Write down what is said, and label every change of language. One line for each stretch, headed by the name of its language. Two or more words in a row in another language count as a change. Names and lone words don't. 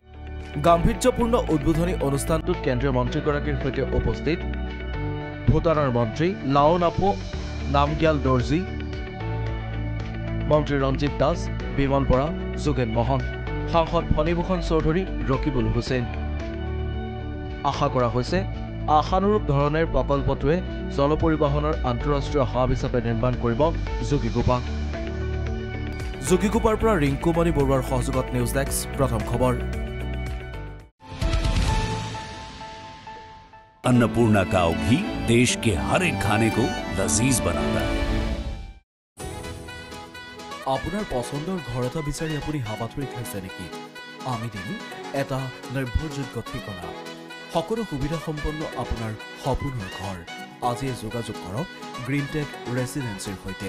Assamese: গাম্ভীৰ্যপূৰ্ণ উদ্বোধনী অনুষ্ঠানটোত কেন্দ্ৰীয় মন্ত্ৰীগৰাকীৰ সৈতে উপস্থিত ভূটানৰ মন্ত্ৰী লাও নাপো নামগ্যাল দৰ্জী, মন্ত্ৰী ৰঞ্জিত দাস, বিমল বৰা, যোগেন মহন, সাংসদ ফণীভূষণ চৌধুৰী, ৰকিবুল হুছেইন। আশা কৰা হৈছে আশানুৰূপ ধৰণে প্ৰকল্পটোৱে জল পৰিবহণৰ আন্তঃৰাষ্ট্ৰীয় হাব হিচাপে নিৰ্মাণ কৰিব যোগীঘোপা। যোগীঘোপাৰ পৰা ৰিংকুমণি বৰুৱাৰ সহযোগত
English: news desk,
Assamese: প্ৰথম খবৰ।
Hindi: अन्नपूर्णा काव घी देश के हर एक खाने को लजीज बनाता है।
Assamese: আপোনাৰ পছন্দৰ ঘৰ এটা বিচাৰি আপুনি হাবাথুৰি খাইছে নেকি? আমি দিম এটা নিৰ্ভৰযোগ্য ঠিকনা, সকলো সুবিধা সম্পন্ন আপোনাৰ সপোনৰ ঘৰ। আজিয়ে যোগাযোগ কৰক গ্ৰীণটেক ৰেচিডেন্সিৰ সৈতে।